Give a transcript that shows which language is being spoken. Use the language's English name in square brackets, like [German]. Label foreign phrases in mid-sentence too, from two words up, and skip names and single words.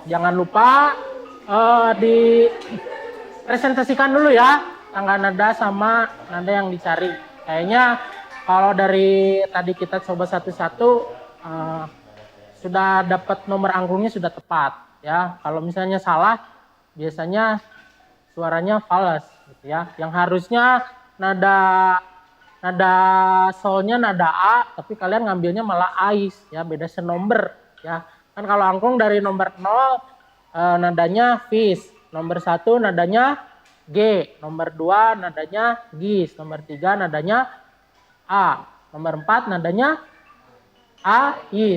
[Indonesian] Jangan lupa dipresentasikan dulu ya tangga nada sama nada yang dicari. Kayaknya kalau dari tadi kita coba satu-satu sudah dapat nomor anggungnya sudah tepat ya. Kalau misalnya salah biasanya suaranya fals gitu ya. Yang harusnya nada solnya nada A, tapi kalian ngambilnya malah ais ya, beda senomber ya. Kan kalau angklung dari nomor 0 nadanya fis, nomor 1 nadanya G, nomor 2 nadanya gis, nomor 3 nadanya A, nomor 4 nadanya ais.